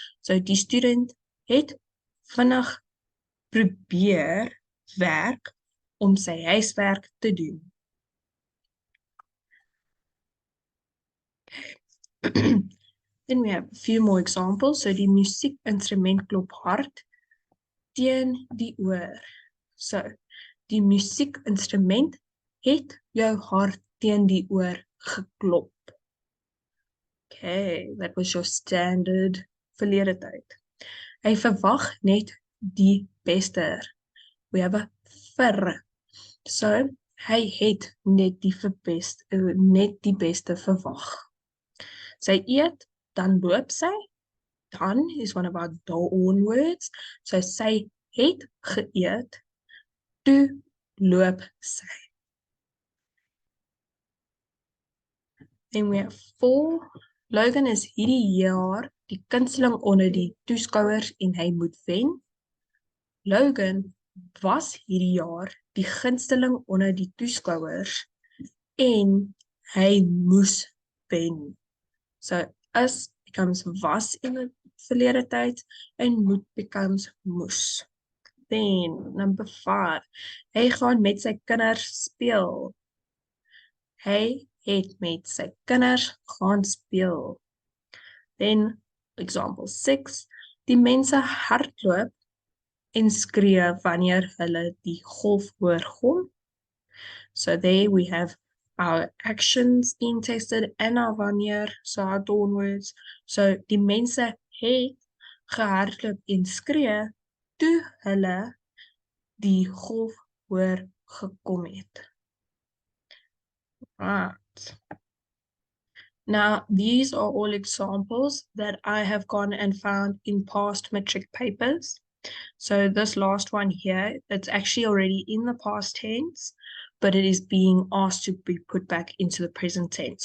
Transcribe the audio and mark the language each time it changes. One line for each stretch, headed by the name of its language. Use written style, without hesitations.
Afrikaans: So die student het vinnig probeer werk om sy huiswerk te doen.
English: Then we have a few more examples.
Afrikaans: So die musiekinstrument klop hard teen die oor. So die musiekinstrument het jou hart teen die oor geklop.
English: Okay, that was your standard verlede tyd.
Afrikaans: Hy verwag net die beste.
English: We have a
Afrikaans: vir. So, hy het net die beste verwag. Sy eet, dan loop sy.
English: Dan is one of our dawn words.
Afrikaans: So, sy het geëet, toe loop sy.
English: Then we have 4.
Afrikaans: Logan is hierdie jaar die kunsteling onder die toeskouers en hy moet wen. Logan was hierdie jaar die gunsteling onder die toeskouers en hy moes wen.
English: So is becomes was in the verlede tyd and moet becomes moes. Then number 5.
Afrikaans: Hy gaan met sy kinders speel. Hy het met sy kinders gaan speel.
English: Then example 6.
Afrikaans: Die mense hardloop en skree wanneer hulle die golf hoor kom.
English: So there we have our actions being tested and our wanneer, so our dawn words.
Afrikaans: So die mense het gehardloop en skree toe hulle die golf hoor gekom het.
English: Right. Now, these are all examples that I have gone and found in past metric papers. So this last one here, it's actually already in the past tense, but it is being asked to be put back into the present tense.